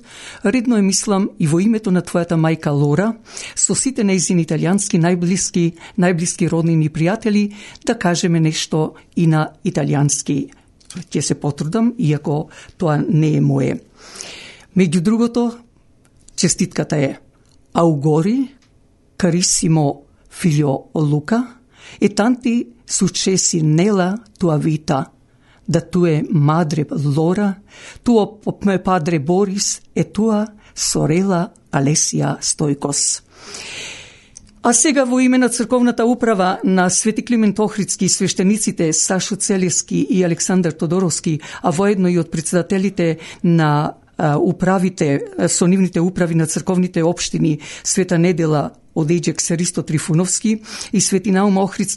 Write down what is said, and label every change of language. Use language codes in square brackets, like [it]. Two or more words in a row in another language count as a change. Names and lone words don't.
[mk] Редно е, мислам, и во името на твојата мајка Лора, со сите нејзини италијански најблиски роднини и пријатели, да кажеме нешто и на италијански. Ќе се потрудам, иако тоа не е мое. Меѓу другото, честитката е [it] Auguri, carissimo figlio [mk] Лука, [it] e tanti successi nella tua vita, da tua madre Lora, tuo padre Boris e tua sorella Alesија Стојкос. [mk] А сега во име на црковната управа на Свети Климент Охридски и свештениците Сашо Целевски и Александар Тодоровски, а воедно и од председателите на управите, со нивните управи на црковните општини Света Недела Одејџек Серисто Трифуновски и Свети Наум Охридски